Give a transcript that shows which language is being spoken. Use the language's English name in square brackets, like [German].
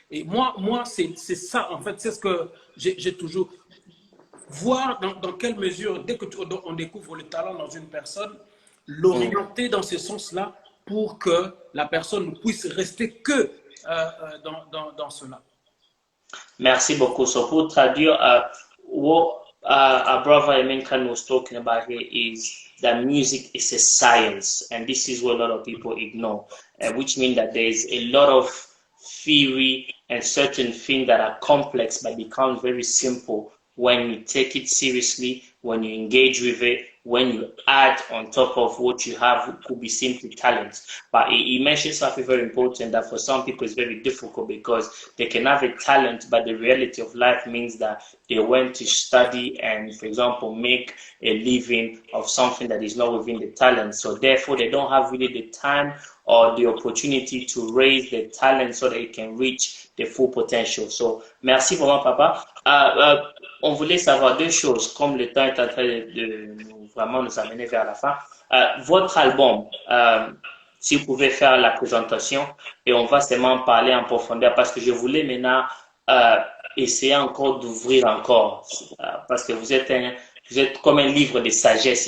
[French] Et moi c'est ça en fait, c'est ce que j'ai toujours voir dans quelle mesure, dès qu'on découvre le talent dans une personne, l'orienter dans ce sens-là pour que la personne ne puisse rester que dans cela. Merci beaucoup. [English] So [French] pour traduire, [English] what our brother Eminkan was talking about here is that music is a science, and this is what a lot of people ignore, which means that there is a lot of theory and certain things that are complex but become very simple when you take it seriously, when you engage with it, when you add on top of what you have, it could be simply talent. But he mentioned something very important that for some people is very difficult because they can have a talent, but the reality of life means that they went to study and, for example, make a living of something that is not within the talent. So therefore, they don't have really the time or the opportunity to raise their talent so that it can reach the full potential. [French] So, merci vraiment, papa. On voulait savoir deux choses, comme le temps est en train de vraiment nous amener vers la fin. Votre album, si vous pouvez faire la présentation et on va seulement parler en profondeur parce que je voulais maintenant essayer encore d'ouvrir encore parce que vous êtes comme un livre de sagesse.